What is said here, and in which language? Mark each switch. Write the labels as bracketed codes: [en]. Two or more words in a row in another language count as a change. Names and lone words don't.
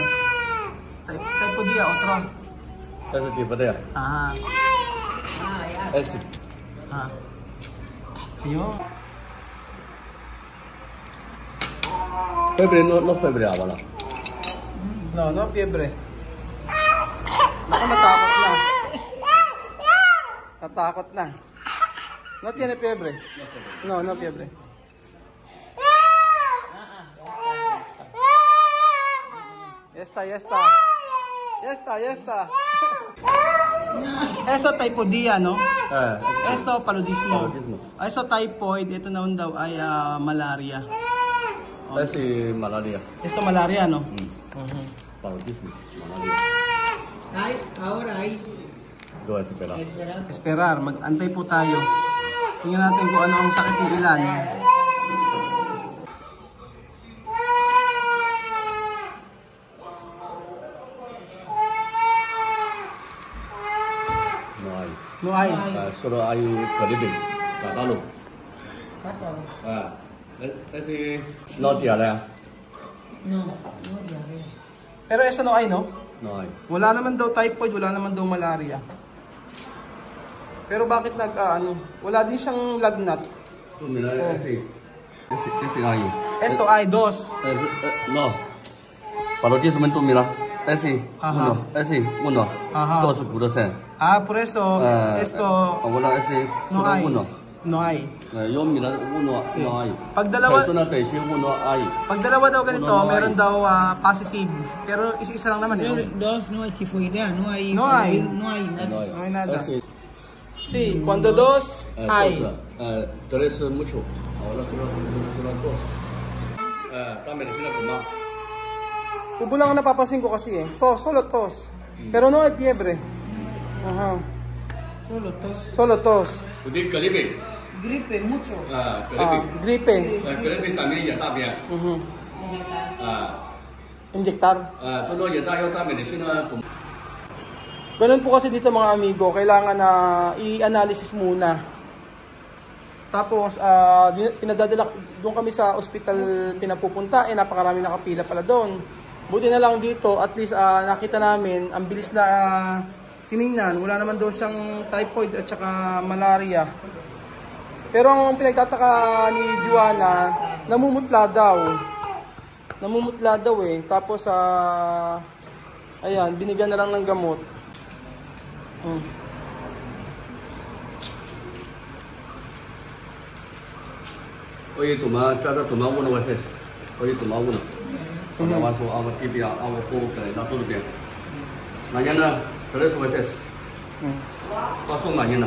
[es] Typhoidea, otro. Ese tipo de. Ajá. Ese. Ah. Yo. Fiebre no fiebre wala. No fiebre. [tl] Baka matakot na. Natakot na. [es] No tiene fiebre. No fiebre. Ya está. Eso typhoidea, no? Esto paludismo. [tl] Eso typhoid, ito naman daw ay malaria. [es] Ese malaria. Esto malaria, no? Paludismo. Malaria. Ay, ahora hay. Dua espera. Esperar, [tl] mag-antay po tayo. Tingnan natin kung ano ang sakit ni Ilan. [es] No hay. Solo hay caribe. Catalo. Cátalo. Ese no diarrea. No diarrea. Pero ito no ay, no? No hay. [tl] Wala naman daw typhoid, wala naman daw malaria. Pero bakit wala din siyang lagnat. [es] Tú mira, ese hay. Esto ay, dos. No. Para ti se tú mira. Ese, Ajá. uno. Ajá. 2%. Ah, por eso, esto, Ahora ese, no solo hay. uno. No hay. Yo mira, uno Sí. no hay. [tl] Pag dalawa, [es] Persona te dice uno hay. [tl] pag dalawa daw ganito, [es] No, no [tl] meron [es] hay. [tl] daw positive. Pero isa-isa lang naman eh. [es] Dos, no hay tifoidea, no hay. No hay. No hay nada. No hay. No hay nada. Ese, Sí, cuando dos, hay. tres es mucho. Ahora solo dos. Dame medicina tomar. [tl] Ubo lang ang napapansin ko kasi eh. [es] Tos, solo tos. Pero no hay fiebre. Ajá. Solo tos. Solo tos. Pudi gripe. Gripe, mucho. Gripe. Gripe también ya está bien. Mhm. Injectar. Todo ya está, yo está medicina tomar. [tl] Ganun po kasi dito mga amigo, kailangan na i-analysis muna. Tapos, pinadadala doon kami sa ospital pinapupunta, napakarami nakapila pala doon. Buti na lang dito, at least nakita namin, ang bilis na tiningnan, wala naman daw siyang typhoid at saka malaria. Pero ang pinagtataka ni Joanna, namumutla daw. Namumutla daw eh. Tapos, ayan, binigyan na lang ng gamot. [es] Oye, casa tomar uno veces. Oye, tomar uno. Cuando vas a agua tibia, agua poco, que está todo bien. Mañana, 3 veces. Paso mañana.